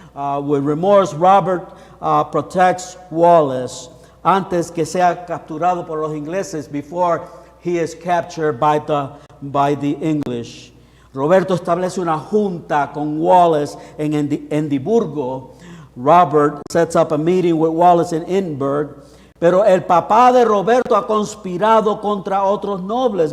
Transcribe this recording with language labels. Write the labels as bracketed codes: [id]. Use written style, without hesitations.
[en] With remorse, Robert protects Wallace [es] antes que sea capturado por los ingleses, [en] before he is captured by the English. [es] Roberto establece una junta con Wallace en Edimburgo. [en] Robert sets up a meeting with Wallace in Edinburgh. [es] Pero el papá de Roberto ha conspirado contra otros nobles.